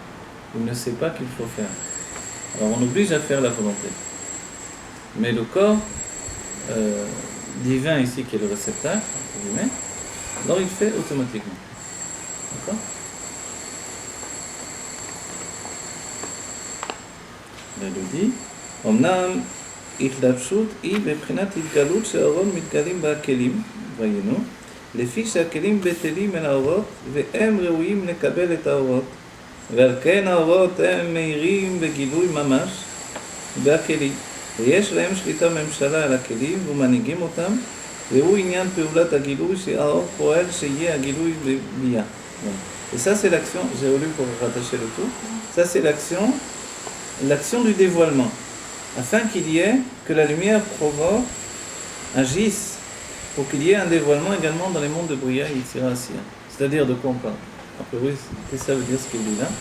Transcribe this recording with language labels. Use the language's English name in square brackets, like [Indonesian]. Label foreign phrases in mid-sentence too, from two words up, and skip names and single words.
[French] Il ne sait pas qu'il faut faire. Alors on oblige à faire la volonté. Mais le corps divin ici qui est le réceptacle, alors il fait automatiquement. D'accord? Elle le dit. [Hebrew] אמנם התלבשות היא בבחינת התגלות שהאורות מתגלים בכלים, ראינו, לפי שהכלים בטלים מן האורות והם ראויים לקבל את האורות. ועל כן האורות הם מאירים בגילוי ממש בכלים. ויש להם שליטה ממשלה על הכלים ומנהיגים אותם, והוא עניין פעולת הגילוי שהאור פועל שיהיה הגילוי בביאה. [French] Et ça c'est l'action, j'ai voulu pour rattacher le tout, ça c'est l'action du dévoilement, afin qu'il y ait, que la lumière provoque, agisse, pour qu'il y ait un dévoilement également dans les mondes de Bria et Yitzhak. C'est-à-dire de quoi on parle? Après oui, qu'est-ce que ça veut dire ce qu'il dit là?